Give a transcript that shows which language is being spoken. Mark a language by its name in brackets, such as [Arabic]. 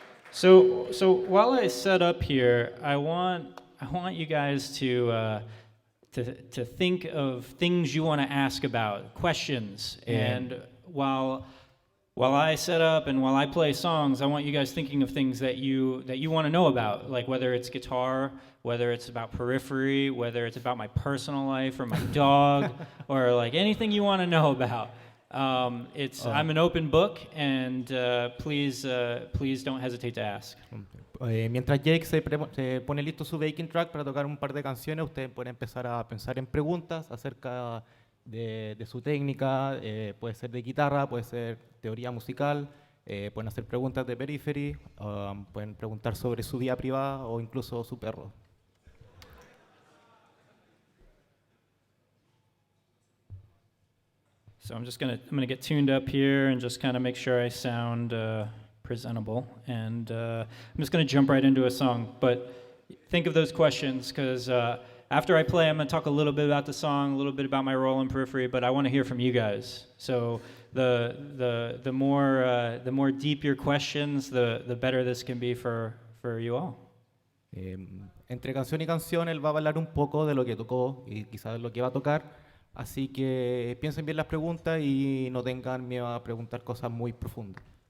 [English] So while I set up here, I want you guys to think of things you want to ask about, questions, and while I set up and while I play songs, I want you guys thinking of things that you want to know about, like whether it's guitar, whether it's about Periphery, whether it's about my personal life or my dog, or like anything you want to know about. I'm an open book, and please don't hesitate to ask. [Spanish] Mientras Jake se pone listo su backing track para tocar un par de canciones, ustedes pueden empezar a pensar en preguntas acerca de su técnica, puede ser de guitarra, puede ser teoría musical, pueden hacer preguntas de Periphery, pueden preguntar sobre su vida privada o incluso su perro. [English] So I'm gonna get tuned up here and just kind of make sure I sound presentable, and I'm just gonna jump right into a song. But think of those questions because after I play, I'm gonna talk a little bit about the song, a little bit about my role in Periphery, but I want to hear from you guys. So the more deep your questions, the better this can be for you all. [Spanish] Entre canción y canción, él va a hablar un poco de lo que tocó y quizás de lo que va a tocar. Así que piensen bien las preguntas y no tengan miedo a preguntar cosas muy profundas.